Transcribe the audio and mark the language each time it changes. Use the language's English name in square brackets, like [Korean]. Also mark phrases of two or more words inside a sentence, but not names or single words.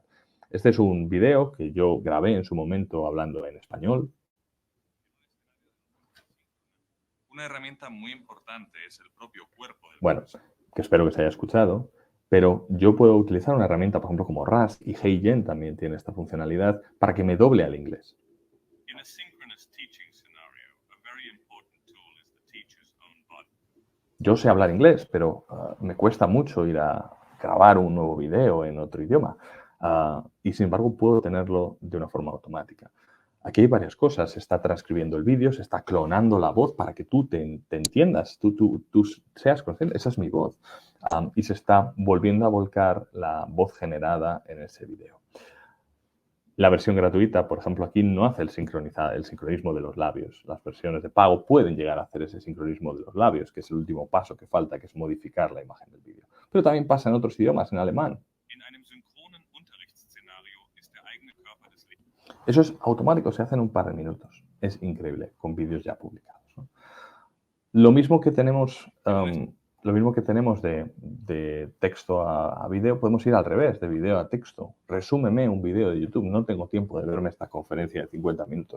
[Spanish] Este es un video que yo grabé en su momento hablando en español. Una herramienta muy importante es el propio cuerpo del Bueno, profesor. que espero que se haya escuchado, pero yo puedo utilizar una herramienta, por ejemplo, como Rust, y HeyGen también tiene esta funcionalidad para que me doble al inglés. [English] In a synchronous teaching scenario, a very important tool is the teacher's own body. [Spanish] Yo sé hablar inglés, pero me cuesta mucho ir a grabar un nuevo video en otro idioma. Y sin embargo puedo tenerlo de una forma automática. Aquí hay varias cosas. Se está transcribiendo el vídeo, se está clonando la voz para que tú te entiendas, tú seas consciente. Esa es mi voz. Y se está volviendo a volcar la voz generada en ese vídeo. La versión gratuita, por ejemplo, aquí no hace el sincronismo de los labios. Las versiones de pago pueden llegar a hacer ese sincronismo de los labios, que es el último paso que falta, que es modificar la imagen del vídeo. Pero también pasa en otros idiomas, en alemán. [German] In einem synchronen Unterrichtsszenario ist der eigene Körper des Lehrers. [Spanish] Eso es automático, se hace en un par de minutos. Es increíble, con vídeos ya publicados, ¿no? Lo mismo que tenemos, de texto a vídeo, podemos ir al revés, de vídeo a texto. Resúmeme un vídeo de YouTube, no tengo tiempo de verme esta conferencia de 50 minutos.